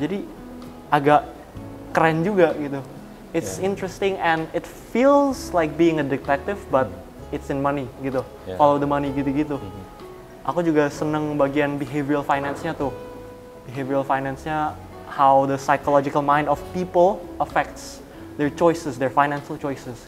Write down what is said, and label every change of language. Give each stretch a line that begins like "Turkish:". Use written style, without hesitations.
Indonesian: Jadi agak keren juga gitu.
English: It's interesting and it feels like being a detective, but it's in money gitu. Follow the money gitu-gitu.
Indonesian: Aku juga seneng bagian behavioral finance-nya tuh.
English: Behavioral finance-nya, how the psychological mind of people affects their choices, their financial choices.